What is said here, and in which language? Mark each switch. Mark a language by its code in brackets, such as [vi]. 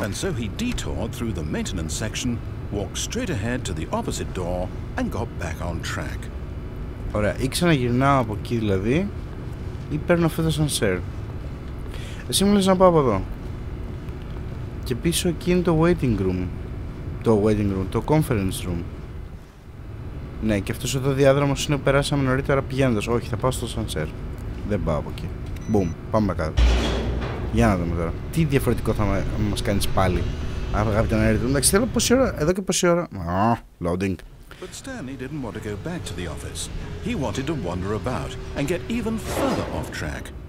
[en] And so he detoured through the maintenance section, walked straight ahead to the opposite door and got back on track. [el] Ωραία, ή ξαναγυρνάω από εκεί δηλαδή, ή παίρνω αυτό το σανσέρ. Εσύ μου λες να πάω από εδώ. Και πίσω εκεί είναι το waiting room. Το conference room. Ναι, και αυτός εδώ διάδρομος είναι που περάσαμε νωρίτερα πηγαίνοντας. Όχι, θα πάω στο sunset. Δεν πάω από εκεί. Boom, πάμε κάτω. Για να δούμε τώρα. Τι διαφορετικό θα μας κάνεις πάλι, αγαπητέ narrator. Εντάξει, θέλω πόση ώρα, εδώ και πόση ώρα. [en] Loading. But Stanley didn't want to go back to the office. He wanted to wander about and get even further off track.